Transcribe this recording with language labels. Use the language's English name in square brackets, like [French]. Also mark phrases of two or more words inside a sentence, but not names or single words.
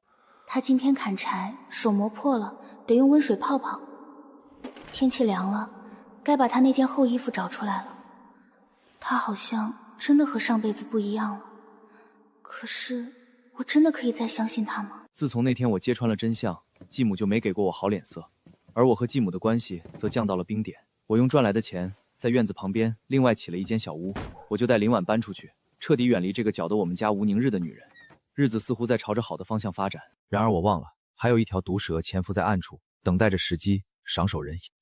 [Chinese] 她今天砍柴，手磨破了，得用溫水泡泡。天氣涼了，該把她那件厚衣服找出來了。她好像真的和上輩子不一樣了。可是，我真的可以再相信她嗎？自從那天我揭穿了真相，繼母就沒給過我好臉色，而我和繼母的關係則降到了冰點。我用賺來的錢，在院子旁邊另外起了一間小屋，我就帶林婉搬出去，徹底遠離這個攪得我們家無寧日的女人。日子似乎在朝着好的方向發展，然而我忘了，還有一條毒蛇潛伏在暗處，等待着時機賞手人影。